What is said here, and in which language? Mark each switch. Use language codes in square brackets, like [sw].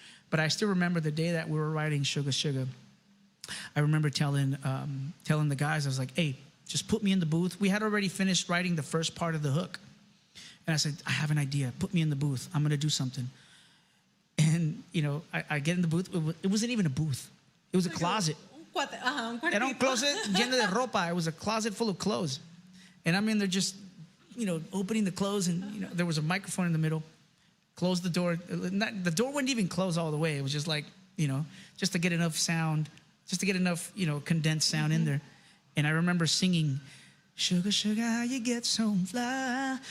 [en] But I still remember the day that we were writing Sugar Sugar. I remember telling the guys, I was like, hey, just put me in the booth. We had already finished writing the first part of the hook. And I said, I have an idea. Put me in the booth. I'm going to do something. And, you know, I get in the booth. It wasn't even a booth. It was a closet. [es] Era un closet lleno de ropa. [en] It was a closet full of clothes. And I'm in there just, you know, opening the clothes. And, you know, there was a microphone in the middle. Closed the door. The door wouldn't even close all the way. It was just like, you know, just to get enough sound, just to get enough, you know, condensed sound in there. And I remember singing, sugar, sugar, how you get so fly.